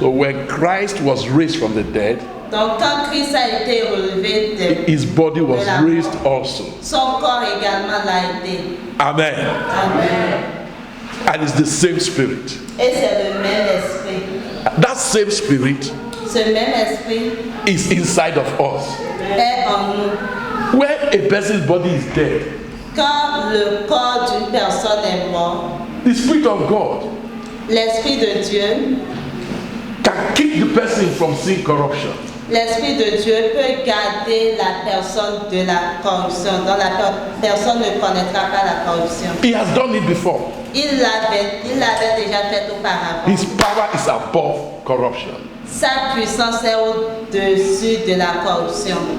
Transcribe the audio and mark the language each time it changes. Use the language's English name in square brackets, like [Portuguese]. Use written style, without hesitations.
[English] So when Christ was raised from the dead, [French] Donc quand Christ a été relevé [English] his body was [French] de la [English] raised [French] mort, [English] also. [French] son corps également l'a été. Amen. Amen. [English] And it's the same Spirit. [French] Et c'est le même esprit. [English] That same Spirit [French] Ce même esprit [English] is inside of us. [French] est en nous. [English] When a person's body is dead, [French] Quand le corps d'une personne est mort, [English] the Spirit of God [French] l'Esprit de Dieu, [English] can keep the person from seeing corruption. [French] l'Esprit de Dieu peut garder la personne de la corruption, dont la personne ne connaîtra pas la corruption. [English] He has done it before. [French] Il l'avait déjà fait auparavant. [English] His power is above corruption. [French] Sa puissance est au-dessus de la corruption.